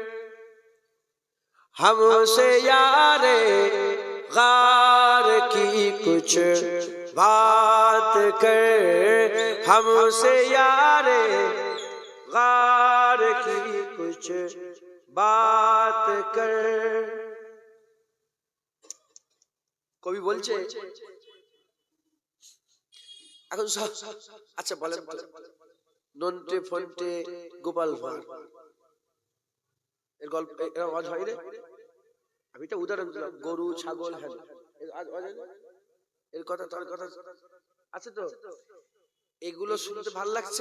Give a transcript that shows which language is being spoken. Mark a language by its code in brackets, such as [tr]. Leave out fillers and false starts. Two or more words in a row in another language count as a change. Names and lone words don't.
[ur] ہم سے یار غار کی کچھ بات کر، ہم سے یار غار کی کچھ بات کر۔ [bn] কবি বলছে এখন আচ্ছা বলেন নন্টে ফন্টে গোপাল ভাঁড় এর গল্প আওয়াজ হয় রে, আমি তো উদাহরণ দিলাম, গরু ছাগল হ্যাঁ এর কথা তোর কথা আছে তো, এগুলো শুনতে ভাল লাগছে?